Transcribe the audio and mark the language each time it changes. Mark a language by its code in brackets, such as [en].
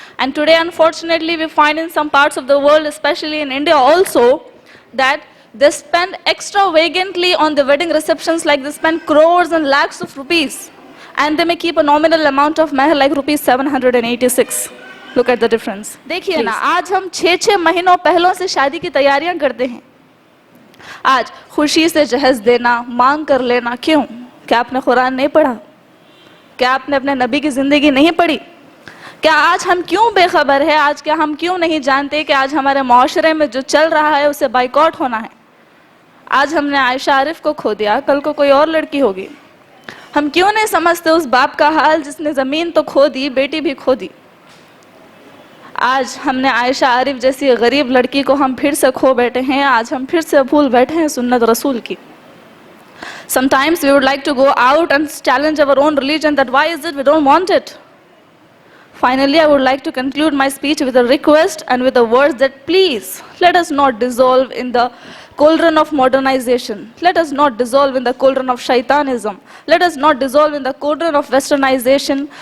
[en] And today, unfortunately, we find in some parts of the world, especially in India also, that they spend extravagantly on the wedding receptions, like they spend crores and lakhs of rupees. And they may keep a nominal amount of mahar like rupees 786. Look at the difference. [hi] देखिए ना, आज हम 6-6 महीनों पहलों से शादी की तैयारियां करते हैं. आज खुशी से जहेज देना, मांग कर लेना, क्यों? क्या आपने कुरान नहीं पढ़ा? क्या आपने अपने नबी की जिंदगी नहीं पढ़ी? क्या आज हम क्यों बेखबर है? आज क्या हम क्यों नहीं जानते कि आज हमारे माशरे में जो चल रहा है उसे बाइकआउट होना है? आज हमने आयशा आरिफ को खो दिया, कल को कोई और लड़की होगी. हम क्यों नहीं समझते उस बाप का हाल जिसने जमीन तो खो दी, बेटी भी खो दी. आज हमने आयशा आरिफ जैसी गरीब लड़की को हम फिर से खो बैठे हैं. आज हम फिर से भूल बैठे हैं सुन्नत रसूल की. [en] Sometimes we would like to go out and challenge our own religion, that why is it we don't want it? Finally, I would like to conclude my speech with a request and with the words that please, let us not dissolve in the cauldron of modernization. Let us not dissolve in the cauldron of shaitanism. Let us not dissolve in the cauldron of westernization.